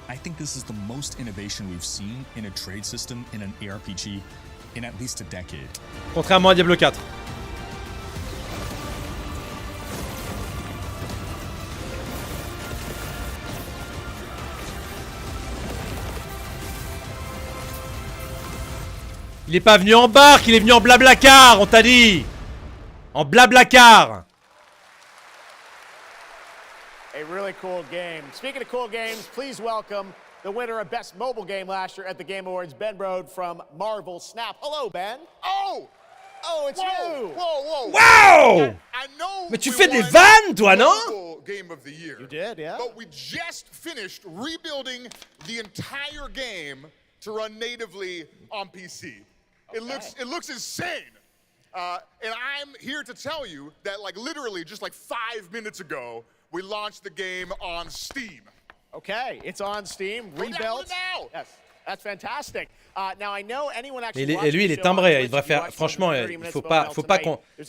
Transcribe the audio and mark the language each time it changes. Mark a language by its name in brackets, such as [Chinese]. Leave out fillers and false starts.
[English] I think this is the most innovation we've seen in a trade system in an ARPG in at least a decade. [French] Contrairement à Diablo 4. Il est pas venu en barque, il est venu en blablacar, on t'a dit. En blablacar. [English] A really cool game. Speaking of cool games, please welcome the winner of Best Mobile Game last year at the Game Awards, Ben Brode from Marvel Snap. Hello, Ben. Oh! Oh, it's you! Whoa! Wow! I know. [French] Mais tu fais des vannes, toi, non? [English] Game of the year. You did, yeah. But we just finished rebuilding the entire game to run natively on PC. Okay. It looks insane. And I'm here to tell you that, like, literally just like 5 minutes ago, we launched the game on Steam. Okay, it's on Steam, rebuilt. Now. Yes, that's fantastic. Now I know anyone actually. [French] Et lui, il est timbré. Il devrait faire. Franchement, il faut pas qu'on.